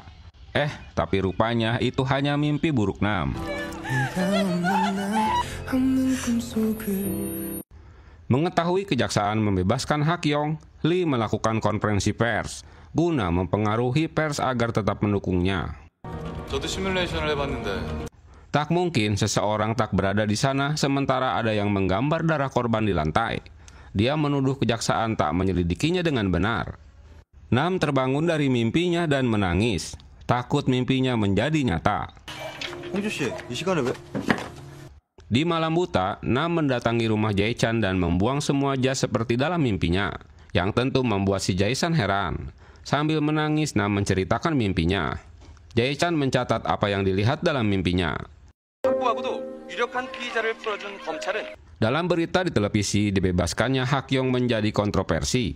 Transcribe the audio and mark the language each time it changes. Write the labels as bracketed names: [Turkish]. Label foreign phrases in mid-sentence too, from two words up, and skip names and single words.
[Indonesian] Tapi rupanya itu hanya mimpi buruk Nam. Mengetahui kejaksaan membebaskan Hak-yong, Lee melakukan konferensi pers guna mempengaruhi pers agar tetap mendukungnya. [Korean] 저도 시뮬레이션을 해봤는데 [Indonesian] Tak mungkin seseorang tak berada di sana sementara ada yang menggambar darah korban di lantai. Dia menuduh kejaksaan tak menyelidikinya dengan benar. Nam terbangun dari mimpinya dan menangis. Takut mimpinya menjadi nyata. [Korean] 홍주 씨, 이 시간에 왜? [Indonesian] Di malam buta, Nam mendatangi rumah Jae-chan dan membuang semua jas seperti dalam mimpinya, yang tentu membuat si Jae-chan heran. Sambil menangis, Nam menceritakan mimpinya. Jae-chan mencatat apa yang dilihat dalam mimpinya. Dalam berita di televisi, dibebaskannya Hak-yong menjadi kontroversi.